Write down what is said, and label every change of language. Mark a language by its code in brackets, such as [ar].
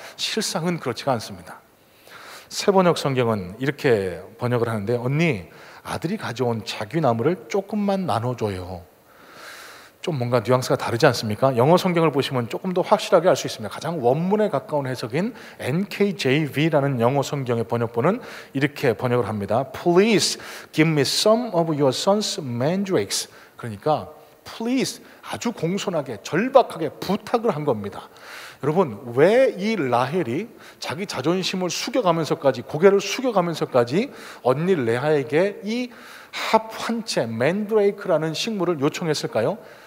[ko] 실상은 그렇지가 않습니다. 새번역 성경은 이렇게 번역을 하는데, 언니, 아들이 가져온 자귀나무를 조금만 나눠줘요. 좀 뭔가 뉘앙스가 다르지 않습니까? 영어 성경을 보시면 조금 더 확실하게 알 수 있습니다. 가장 원문에 가까운 해석인 NKJV라는 영어 성경의 번역본은 이렇게 번역을 합니다. [en] Please give me some of your son's mandrakes. [ko] 그러니까 Please, 아주 공손하게 절박하게 부탁을 한 겁니다. 여러분, 왜 이 라헬이 자기 자존심을 숙여가면서까지, 고개를 숙여가면서까지 언니 레아에게 이 합환채 맨드레이크라는 식물을 요청했을까요?